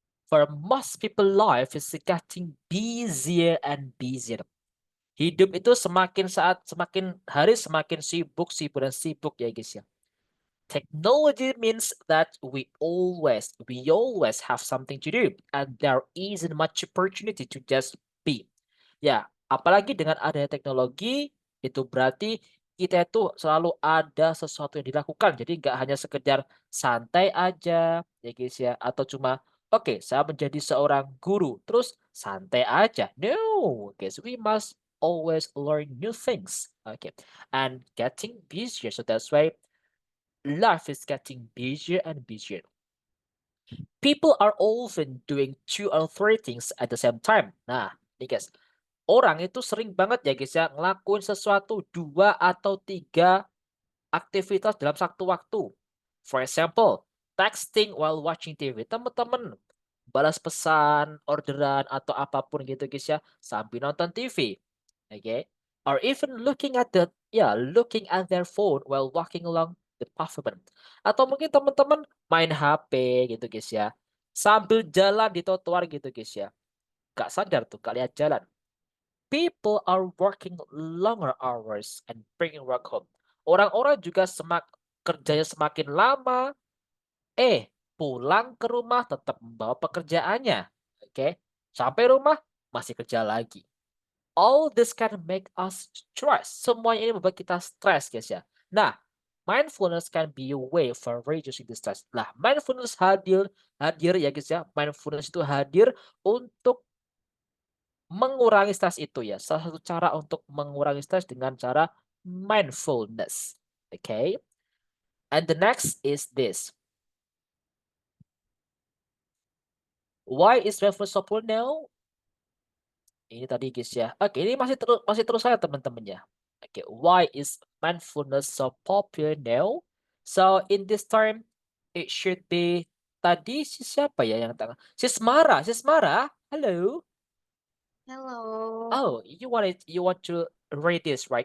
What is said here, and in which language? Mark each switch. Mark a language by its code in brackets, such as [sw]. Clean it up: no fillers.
[en] For most people, life is getting busier and busier. [id] Hidup itu semakin hari semakin sibuk dan sibuk ya guys ya. [en] Technology means that we always have something to do and there isn't much opportunity to just be. [id] Ya, apalagi dengan adanya teknologi itu berarti kita itu selalu ada sesuatu yang dilakukan. Jadi nggak hanya sekedar santai aja ya guys ya atau cuma oke, saya menjadi seorang guru terus santai aja. [en] No, guys, we must always learn new things. Okay. And getting busier. So that's why life is getting busier and busier. People are often doing 2 or 3 things at the same time. [id] Nah, nih guys. Orang itu sering banget ya guys ya ngelakuin sesuatu 2 atau 3 aktivitas dalam satu waktu. [en] For example, texting while watching TV. [id] Teman-teman balas pesan, orderan atau apapun gitu guys ya sambil nonton TV. Okay? [en] Or even looking at their phone while walking along the pavement. [id] Atau mungkin teman-teman main HP gitu guys ya. Sambil jalan di trotoar gitu guys ya. Gak sadar tuh kalian jalan. [en] People are working longer hours and bringing work home. [id] Orang-orang juga kerjanya semakin lama. Pulang ke rumah tetap membawa pekerjaannya. Oke. Sampai rumah masih kerja lagi. [en] All this can make us stress. [id] Semuanya ini membuat kita stres, guys ya. [en] Nah, mindfulness can be a way for reducing the stress. [id] Nah, mindfulness hadir ya guys ya. Mindfulness itu hadir untuk mengurangi stres itu ya. Salah satu cara untuk mengurangi stres dengan cara mindfulness. [en] Okay. And the next is this. Why is mindfulness so popular now? [id] Ini tadi guys ya. Oke, ini masih terus saya teman-teman ya. [en] Oke, why is mindfulness so popular now? So in this term, it should be [id] tadi siapa ya yang tengah? [en] Sismara. Hello. Hello. Oh, you want to read this, right?